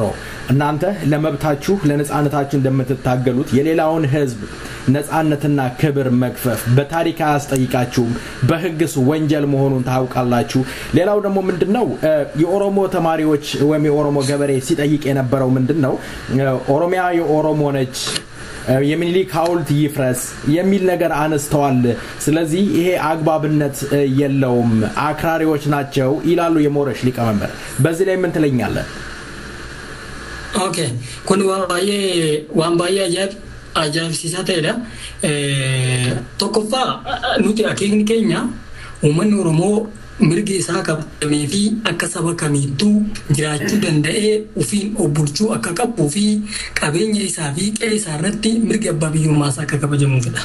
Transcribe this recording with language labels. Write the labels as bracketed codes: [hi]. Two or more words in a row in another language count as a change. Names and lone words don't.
[am] እናንተ ለመብታችሁ ለነጻነታችሁ እንደምትታገሉት የሌላውን ህዝብ ነጻነትና ክብር መግፈፍ በታሪክ አያስጠይቃችሁም በህግስ ወንጀል መሆኑን ታውቃላችሁ ሌላው ደግሞ ምንድነው የኦሮሞ ተማሪዎች ወይም የኦሮሞ ገበሬ ሲጠይቅ የነበረው ምንድነው ኦሮሚያ የኦሮሞ ነች የሚኒሊክ ሐውልት ይፍረስ የሚል ነገር አነስተዋል ስለዚህ ይሄ አግባብነት የለውም አክራሪዎች ናቸው ይላሉ የሞረሽ ሊቀመንበር በዚህ ላይ ምን ትለኛለህ [om] Okay, kun waan baay'ee ajaa'ibsiisaa ta'edha. Tokkoffaa nuti akeekni keenya uummanni Oromoo mirgi isaa kabajamee fi akka saba kamiittuu jiraachuu danda'ee ofiin of bulchuu akka qabuu fi qabeenya isaa fi qe'ee isaa irratti mirgi abbaa biyyummaa isaa akka kabajamuufidha.